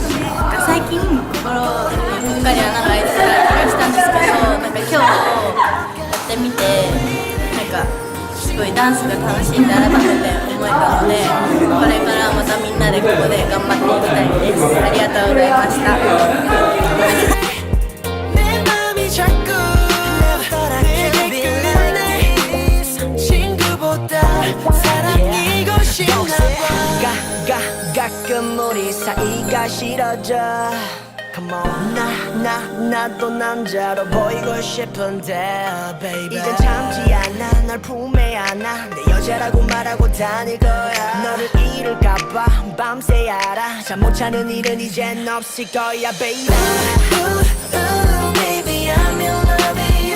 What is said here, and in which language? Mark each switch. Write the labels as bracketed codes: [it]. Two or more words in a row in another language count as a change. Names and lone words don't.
[ja] 最近心にぽっかり穴が開いてた気がしたんですけど、今日やってみてすごいダンスが楽しいって改めて思えたので、これからまたみんなでここで頑張っていきたいです。ありがとうございました。 [ko] 내 맘이 자꾸 내게 끌리네 친구보다 사랑이고 싶나봐 가끔 우리 사이가 싫어져 [en] Come on [ko] 나도 남자로 보이고 싶은데 baby 이젠 참지 않아 널 품에 안아 내 여자라고 말하고 다닐 거야 너를 잃을까봐 밤새 알아 잠 못 자는 일은 이젠 없을 거야 baby [en] Ooh, ooh, baby I'm in love